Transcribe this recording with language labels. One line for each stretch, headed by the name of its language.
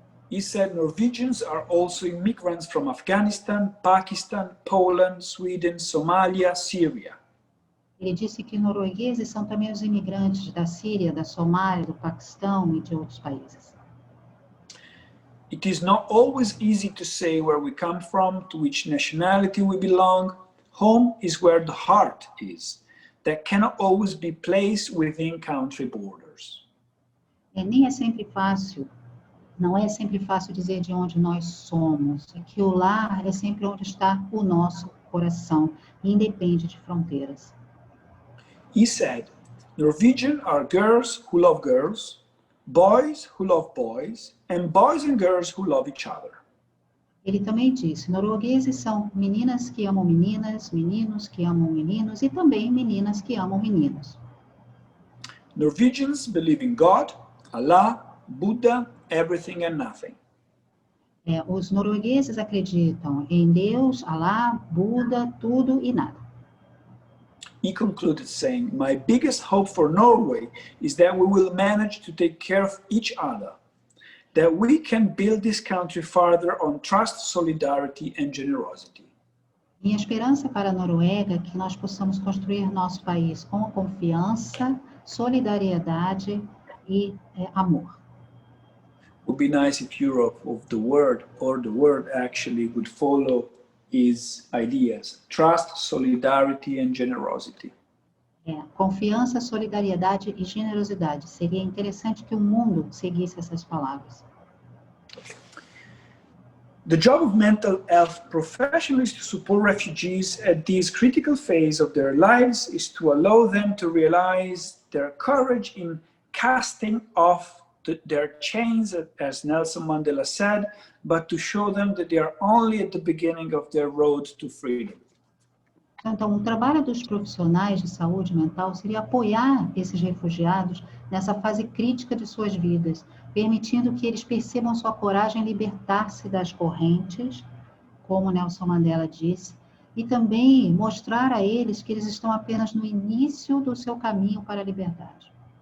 English: He said Norwegians are also immigrants from Afghanistan, Pakistan, Poland, Sweden, Somalia, Syria.
Portuguese: Ele disse que noruegueses são também os imigrantes da Síria, da Somália, do Paquistão e de outros países.
English: It is not always easy to say where we come from, to which nationality we belong. Home is where the heart is. That cannot always be placed within country borders.
Portuguese: Nem é sempre fácil. Não é sempre fácil dizer de onde nós somos. É que o lar é sempre onde está o nosso coração, independe de fronteiras.
English: He said, Norwegians are girls who love girls, boys who love boys, and boys and girls who love each other.
Portuguese: Ele também disse, noruegueses são meninas que amam meninas, meninos que amam meninos e também meninas que amam meninos.
English: Norwegians believe in God, Allah, Buddha, everything and nothing.
Portuguese: Os noruegueses acreditam em Deus, Alá, Buda, tudo e nada.
English: He concluded saying, my biggest hope for Norway is that we will manage to take care of each other, that we can build this country further on trust, solidarity and generosity.
Portuguese: Minha esperança para a Noruega é que nós possamos construir nosso país com confiança, solidariedade e amor.
English: It would be nice if Europe of the word or the word actually would follow his ideas. Trust, solidarity and generosity.
Portuguese: Confiança, solidariedade e generosidade. Seria interessante que o mundo seguisse essas palavras.
English: The job of mental health professionals to support refugees at this critical phase of their lives is to allow them to realize their courage in casting off their chains, as Nelson Mandela said, but to show them that they are only at the beginning of their road to freedom.
Portuguese: Então, o trabalho dos profissionais de saúde mental seria apoiar esses refugiados nessa fase crítica de suas vidas, permitindo que eles percebam sua coragem em libertar-se das correntes, como Nelson Mandela disse, e também mostrar a eles que eles estão apenas no início do seu caminho para a liberdade.